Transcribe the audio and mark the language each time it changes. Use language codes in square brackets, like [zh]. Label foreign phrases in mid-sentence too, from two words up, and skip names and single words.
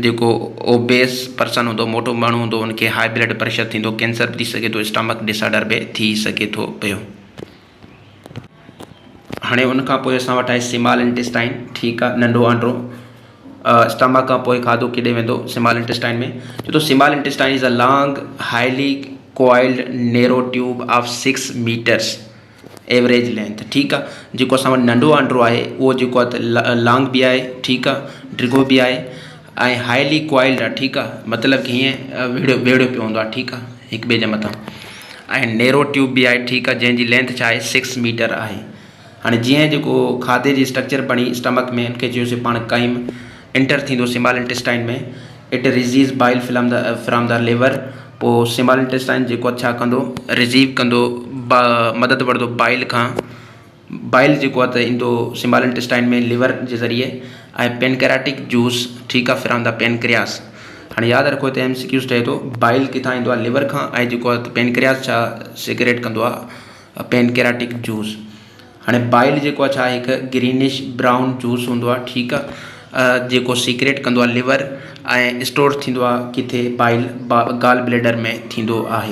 [sd] जेको [en] obese person [sd] हूंदो, मोटो माण्हू हूंदो, उनखे [en] high blood pressure [sd] थींदो, कैंसर बि थी सघे थो, [en] stomach disorder [sd] बि थी सघे थो पियो। हाणे उनखां पोइ असां वटि आहे [en] small intestine, [sd] ठीकु आहे, नंढो आंड्रो। स्टमक खां पोइ खाधो केॾे वेंदो, [en] small intestine [sd] में। छो तो [en] small intestine is a long highly coiled narrow tube of 6 meters average length, [sd] ठीकु आहे। जेको असां वटि नंढो आंड्रो आहे उहो जेको आहे त लॉन्ग बि आहे, ठीकु आहे, डिघो बि आहे ऐं [en] highly coiled [sd] आहे, ठीकु आहे, मतिलबु कि हीअं वेड़ियो पियो हूंदो आहे, ठीकु आहे, हिक ॿिए जे मथां। ऐं [en] narrow tube [sd] बि आहे, ठीकु आहे, जंहिंजी लेंथ छा आहे 6 मीटर आहे। हाणे जीअं जेको खाधे जी स्ट्रक्चर बणी स्टमक में, उनखे चयोसीं पाण काइम एंटर थींदो [en] small intestine [sd] में, [en] it receives bile from the liver. [sd] पोइ [en] small intestine [sd] जेको छा कंदो, रिसीव कंदो, मदद वठंदो बाइल खां। बाइल जेको आहे त ईंदो [en] small intestine [sd] में लिवर जे ज़रिए, ऐं [en] pancreatic juice, [sd] ठीकु आहे, [en] from the pancreas. [sd] हाणे यादि रखो त MCQ चए थो बाइल किथां ईंदो आहे, लिवर खां, ऐं जेको आहे पेनक्रियास छा सिक्रेट कंदो आहे, [en] pancreatic juice. [sd] हाणे बाइल जेको आहे छा हिकु [en] greenish brown juice [sd] हूंदो आहे, ठीकु आहे, जेको सीक्रेट कंदो आहे लिवर, ऐं स्टोर थींदो आहे किथे, बाइल [en] gall bladder [sd] में थींदो आहे।